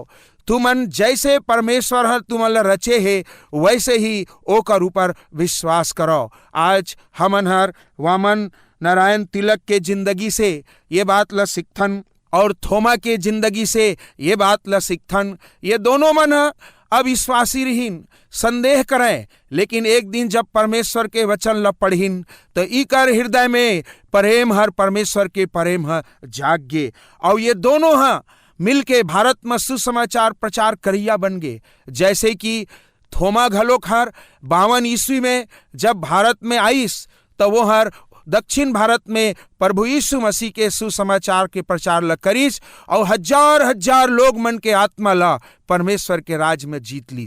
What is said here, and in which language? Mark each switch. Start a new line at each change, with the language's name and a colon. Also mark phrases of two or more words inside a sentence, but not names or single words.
Chhattisgarhi: तुमन जैसे परमेश्वर हर तुमन ला रचे है वैसे ही ओकर ऊपर विश्वास करो। आज हमन हर वामन नारायण तिलक के जिंदगी से ये बात ला सीखथन और थोमा के जिंदगी से ये बात ला सीखथन। ये दोनों मन अविश्वासी रहीन, संदेह करें, लेकिन एक दिन जब परमेश्वर के वचन ला पढ़िन तो इकर हृदय में प्रेम हर परमेश्वर के प्रेम ह जागे और ये दोनों मिल के भारत में सुसमाचार प्रचार करिया बन गए। जैसे कि थोमा घलोक हर 52 ईस्वी में जब भारत में आईस तो वो हर दक्षिण भारत में प्रभु यीशु मसीह के सुसमाचार के प्रचार ला करीस और हजार हजार लोग मन के आत्मा ला परमेश्वर के राज में जीत लीस।